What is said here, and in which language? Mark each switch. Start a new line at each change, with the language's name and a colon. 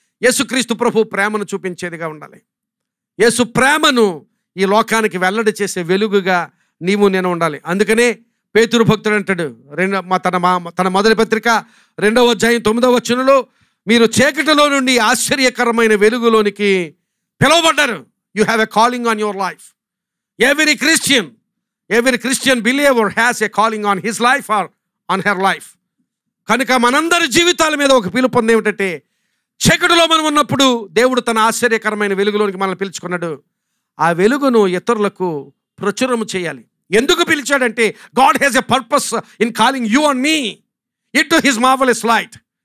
Telugu: యేసుక్రీస్తు ప్రభు ప్రేమను చూపించేదిగా ఉండాలి. యేసు ప్రేమను ఈ లోకానికి వెల్లడి చేసే వెలుగుగా నీవు నేను ఉండాలి. అందుకనే పేతురు భక్తుడు అంటాడు తన మొదటి పత్రిక 2వ అధ్యాయం 9వ వచనంలో, మీరు చీకటిలో నుండి ఆశ్చర్యకరమైన వెలుగులోనికి పిలువబడ్డారు.
English: You have a calling on your life. Every Christian believer has a calling on his life or on her life.
Telugu: కనుక మనందరి జీవితాల మీద ఒక పిలుపు ఉంది. ఏమిటంటే, చీకటిలో మనం ఉన్నప్పుడు దేవుడు తన ఆశ్చర్యకరమైన వెలుగులోనికి మనల్ని పిలుచుకున్నాడు. ఆ వెలుగును ఇతరులకు ప్రచురము చేయాలి. ఎందుకు పిలిచాడంటే,
English: God has a purpose in calling you and me into his marvellous light.